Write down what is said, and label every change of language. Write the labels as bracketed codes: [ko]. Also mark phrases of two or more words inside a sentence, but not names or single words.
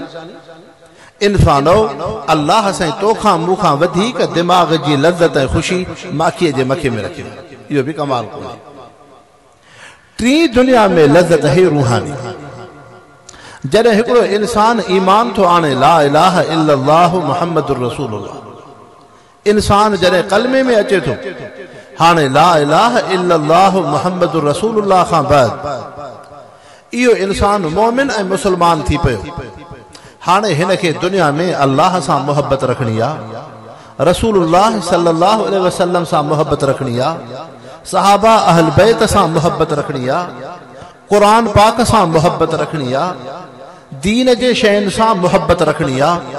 [sd] इंसानो अल्लाह साईं तोखां मूंखां वधीक दिमाग़ जी लज़त ऐं ख़ुशी माखीअ जे मखे में रखियो। इहो बि कमाल कोन्हे। टी दुनिया में लज़त है रूहानी। जॾहिं हिकिड़ो इंसान ईमान थो आणे [ar] لا إله إلا الله محمد رسول الله, [sd] इंसान जॾहिं कलमे में अचे थो हाणे [ar] لا إله إلا الله محمد رسول الله [sd] खां बाद इहो इंसान मोमिन ऐं मुसलमान थी पियो। हाणे हिन खे दुनिया में अल्लाह सां मोहब्बत रखणी आहे, रसूलुल्लाह [ar] صلى الله عليه وسلم [sd] सां मोहब्बत रखणी आहे, सहाबा अहल बैत सां मोहब्बत रखणी आहे, क़ुरान पाक सां मोहब्बत रखणी आहे, दीन जे शयुनि सां मोहब्बत रखणी आहे।